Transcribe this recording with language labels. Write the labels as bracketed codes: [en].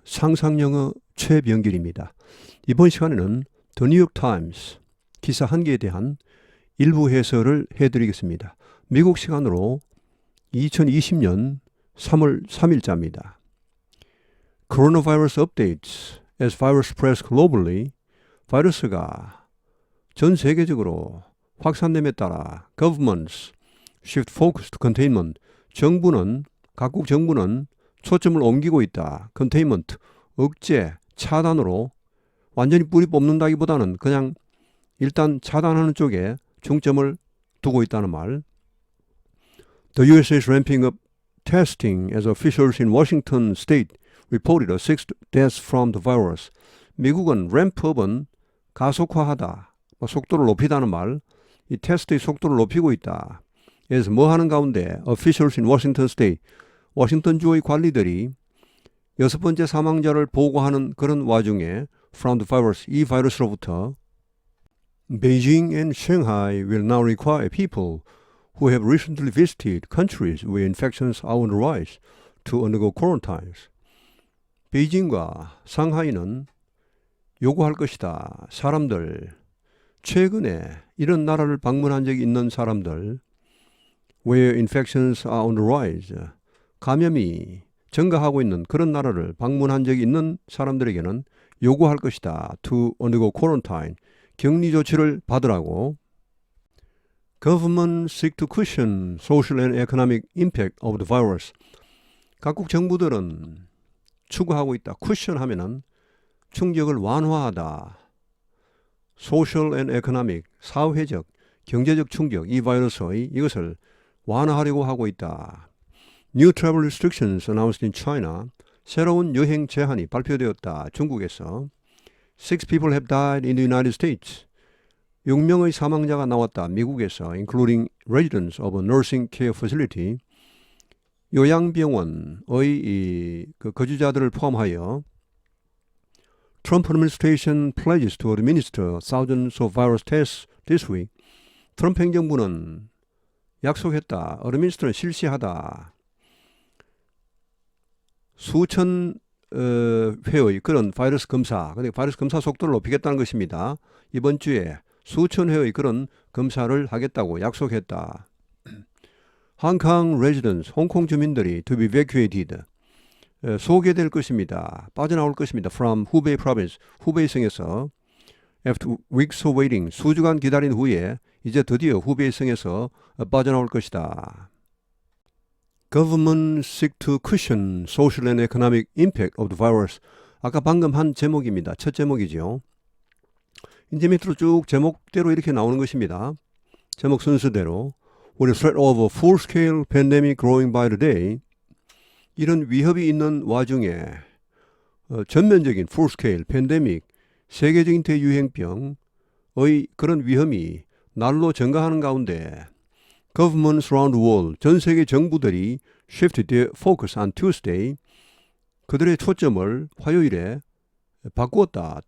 [ko] 상상영어 최병길입니다. 이번 시간에는 The New York Times 기사 한 개에 대한 일부 해설을 해드리겠습니다. 미국 시간으로 2020년 3월 3일자입니다. [en] Coronavirus updates as virus spreads globally. [ko] 바이러스가 전 세계적으로 확산됨에 따라 [en] governments shift focus to containment. [ko] 각국 정부는 초점을 옮기고 있다. containment, 억제, 차단으로 완전히 뿌리 뽑는다기보다는 그냥 일단 차단하는 쪽에 중점을 두고 있다는 말. [en] The USA is ramping up testing as officials in Washington state reported a sixth death from the virus. [ko] 미국은 rampup은 가속화하다, 속도를 높이다는 말. 이 테스트의 속도를 높이고 있다. 그래서 뭐 하는 가운데 [en] officials in Washington state, [ko] 워싱턴 주의 관리들이 6번째 사망자를 보고하는 그런 와중에 [en] from the virus, [ko] 이 바이러스로부터 [en] Beijing and Shanghai will now require people who have recently visited countries where infections are on the rise to undergo quarantines. [ko] 베이징과 상하이는 요구할 것이다. 사람들, 최근에 이런 나라를 방문한 적이 있는 사람들, [en] where infections are on the rise, [ko] 감염이 증가하고 있는 그런 나라를 방문한 적이 있는 사람들에게는 요구할 것이다. [en] To undergo quarantine, [ko] 격리 조치를 받으라고. [en] Government seek to cushion social and economic impact of the virus. [ko] 각국 정부들은 추구하고 있다. cushion 하면은 충격을 완화하다. [en] social and economic, [ko] 사회적, 경제적 충격, 이 바이러스의 이것을 완화하려고 하고 있다. [en] New travel restrictions announced in China. [ko] 새로운 여행 제한이 발표되었다. 중국에서. [en] 6 people have died in the United States. [ko] 6명의 사망자가 나왔다. 미국에서. [en] Including residents of a nursing care facility. [ko] 요양병원의 거주자들을 포함하여 [en] Trump administration pledges to administer thousands of virus tests this week. [ko] 트럼프 행정부는 약속했다. administer는 실시하다. 수천 회의 그런 바이러스 검사, 근데 바이러스 검사 속도를 높이겠다는 것입니다. 이번 주에 수천 회의 그런 검사를 하겠다고 약속했다. [en] Hong residents, [ko] 홍콩 주민들이 [en] to be evacuated, [ko] 소개될 것입니다. 빠져나올 것입니다. [en] From Hubei province, [ko] 후베이성에서. [en] After weeks of waiting, [ko] 수주간 기다린 후에 이제 드디어 후베이성에서 빠져나올 것이다. [en] Government seek to cushion social and economic impact of the virus. [ko] 아까 방금 한 제목입니다. 첫 제목이죠. 이제 밑으로 쭉 제목대로 이렇게 나오는 것입니다. 제목 순서대로. [en] With the threat of a full-scale pandemic growing by the day. [ko] 이런 위협이 있는 와중에 전면적인 [en] full-scale pandemic, [ko] 세계적인 대유행병의 그런 위험이 날로 증가하는 가운데 [en] Governments around the world, [ko] 전 세계 정부들이 [en] shifted their focus on Tuesday, [ko] 그들의 초점을 화요일에 바꾸었다.